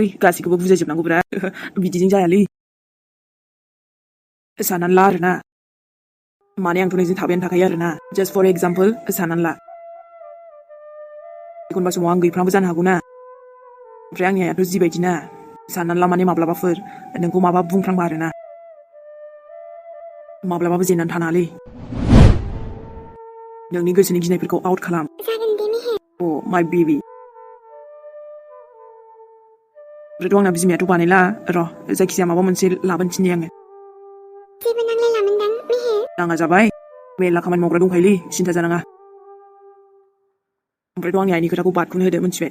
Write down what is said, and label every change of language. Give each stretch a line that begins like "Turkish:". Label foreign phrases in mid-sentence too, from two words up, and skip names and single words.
Bodo: गासैखौबो बुजायजोबनांगौब्रा बिदिजों जायालै साननानै ला आरोना माने आंथ' नोंजों थाबायानो थाखायो आरोना
English: just for example
Bodo: साननानै ला एखनबा समाव आं गैफ्रांबो जानो हागौ ना ओमफ्राय आंनि आइयाथ' जिबायदि ना साननानै ला माने माब्लाबाफोर नोंखौ माबा बुंफ्रांबा आरोना माब्लाबाबो जेननानै थानाङालै नोंनि गोसोनि गिनायफोरखौ आउट खालाम। जागोन दे मेहेर।
English: Oh, my baby.
Bodo: ओमफ्रायथ' आंना बिमायाथ' बानायला र' जायखिजाया माबा मोनसे लाबोनो थिननि आङो। जेबो नांलायलामोनदां मेहेर। नाङा जाबाय मेरला खामानि मावग्रा दंखायोलै सिन्था जानाङा। ओमफ्रायथ' आंनि आइनि खोथाखौ बादखौनो होदो मिथिबाय।